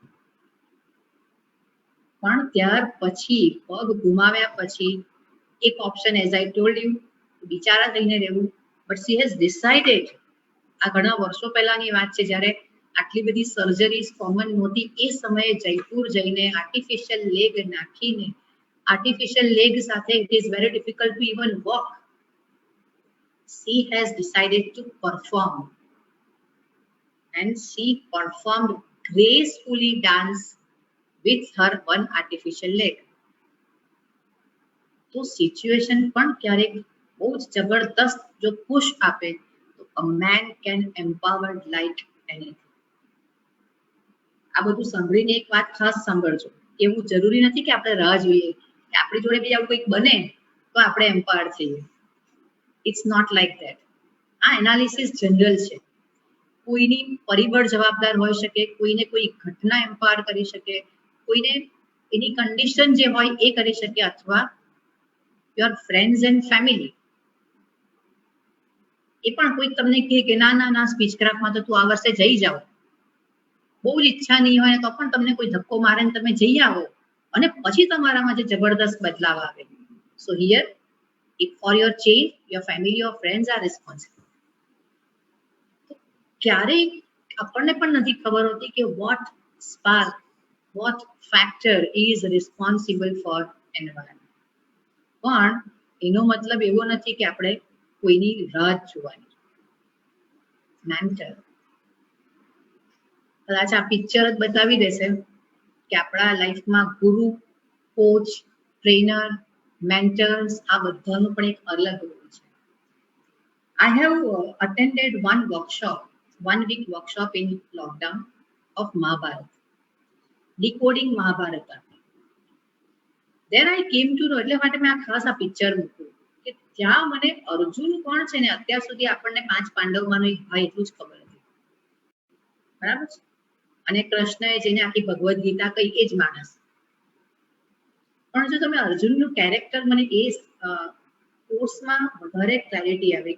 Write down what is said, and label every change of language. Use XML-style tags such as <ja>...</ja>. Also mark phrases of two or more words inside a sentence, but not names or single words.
<gu>પણ ત્યાર પછી પગ ગુમાવ્યા પછી એક ઓપ્શન,</gu> <en>as I told you,</en> <gu>બિચારા થઈને રહેવું.</gu> <en>But she has decided.</en> <gu>આ ઘણા વર્ષો પહેલાની વાત છે, જ્યારે આટલી બધી સર્જરીઝ કોમન નહોતી. એ સમયે જયપુર જઈને</gu> <en>artificial leg</en> <gu>નાખીને,</gu> <en>artificial leg</en> <gu>સાથે</gu> <en>it is very difficult to even walk. She has decided to perform and she performed gracefully dance with her one artificial leg.</en> <gu>તો સિચ્યુએશન પણ ક્યારેક બહુ જ જબરદસ્ત જો પુશ આપે તો</gu> <en>a man can empowered like anything.</en> <gu>આ બધું સાંભળીને એક વાત ખાસ સાંભળજો, એવું જરૂરી નથી કે આપણે રાહ જોઈએ કે આપણી જોડે બી આવું કંઈક બને તો આપણે એમ્પાવર થઈએ.</gu> <en>It's not like that.</en> <gu>આ</gu> <en>analysis general</en> <gu>છે. કોઈની પરિબળ જવાબદાર હોઈ શકે, કોઈને કોઈ ઘટના એમ્પાવર કરી શકે, કોઈને એની કન્ડિશન જે હોય એ કરી શકે, અથવા</gu> <en>your friends and family.</en> <gu>એ પણ કોઈ તમને કહે કે ના ના ના સ્પીચ ક્રાફ્ટમાં તો તું આ વર્ષે જઈ જાઓ, બહુ જ ઈચ્છા નહીં હોય તો પણ તમને કોઈ ધક્કો મારે ને તમે જઈ આવો અને પછી તમારામાં જે જબરદસ્ત બદલાવ આવે.</gu> <en>So here if for your change your family or friends are responsible.</en> <gu>ક્યારેક આપણને પણ નથી ખબર હોતી કે</gu> <en>what spark, what factor is responsible for environment.</en> <gu>પણ એનો મતલબ એવો નથી કે આપણે કોઈની રાહ જોવાની. મેન્ટર કદાચ આ પિક્ચર જ બતાવી દેશે કે આપણા લાઈફમાં ગુરુ,</gu> <en>coach, trainer, mentors</en> <gu>આ બધાનું પણ એક અલગ રોલ છે.</gu> <en>I have attended one week workshop in lockdown of Mahabharata, decoding Mahabharata. There I came to know,</en> <gu>એટલે માટે મેં આ ખાસ આ પિક્ચર મૂક્યું કે ત્યાં મને અર્જુન કોણ છે ને અત્યાર સુધી આપણને 5 પાંડવમાંનો એક ભાઈ એટલું જ ખબર હતી, બરાબર છે, અને કૃષ્ણએ જેને આખી ભગવદ્ ગીતા કહી એ જ માણસ. પણ જો તમે અર્જુનનું કેરેક્ટર, મને એ કોર્સમાં વધારે ક્લેરિટી આવી.</gu>